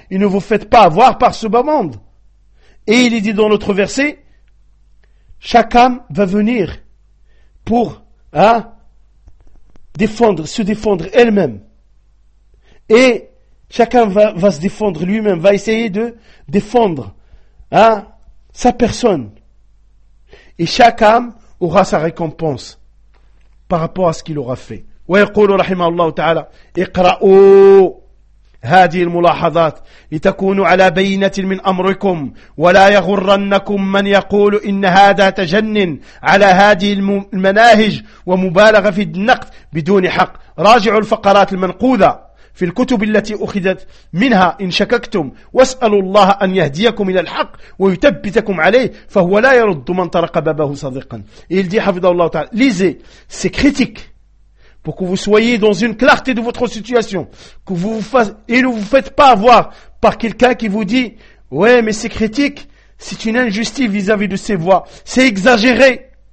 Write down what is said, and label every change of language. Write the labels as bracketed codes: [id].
[fr] Et ne vous faites pas avoir par ce bas monde. Et il est dit dans l'autre verset, chaque âme va venir pour, se défendre elle-même. Et chacun va se défendre lui-même, va essayer de défendre sa personne. Et chaque âme aura sa récompense par rapport à ce qu'il aura fait. [ar] Wa yaqulu rahimahullahu ta'ala iqra'u هذه الملاحظات لتكونوا على بينة من أمركم ولا يغرنكم من يقول إن هذا تجنن على هذه المناهج ومبالغة في النقد بدون حق. راجعوا الفقرات المنقوذة في الكتب التي أخذت منها إن شككتم واسألوا الله أن يهديكم إلى الحق ويثبتكم عليه فهو لا يرد من طرق بابه صديقا. [fr] Il dit, [ar] حفظه الله تعالى, [fr] lisez ces critiques pour que vous soyez dans une clarté de votre situation, que vous vous fassiez, et ne vous faites pas avoir par quelqu'un qui vous dit, ouais, mais ces critiques, c'est une injustice vis-à-vis de ces voix, c'est exagéré,